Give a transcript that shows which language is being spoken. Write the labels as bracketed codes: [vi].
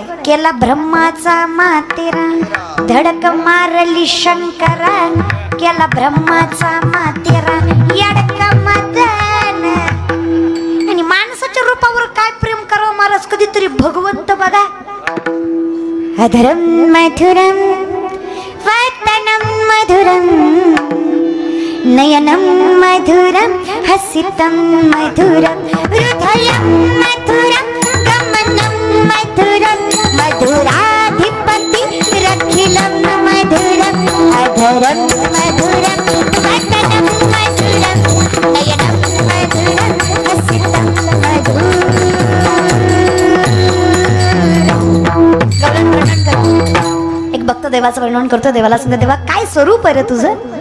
[mr] केला ब्रह्माचा मातेरा, धडक मारली शंकरा. केला ब्रह्माचा मातेरा, यडका मदन. आणि माणसाच्या रूपावर काय प्रेम करावं महाराज, कधीतरी भगवंत बघा. [sa] अधरम मधुरम वदनम मधुरम, नयनम मधुरम हसितम मधुरम, हृदयम मधुरम गमनम मधुरम, मधुराधिपति रखिलम मधुरम. अधरम मधुरम वदनम मधुरम, नयनम मधुरम हसितम मधुरम. [mr] एक भक्त देवाचं वर्णन करतो. देवाला सांगतो, देवा काय स्वरूप आहे रे तुझं?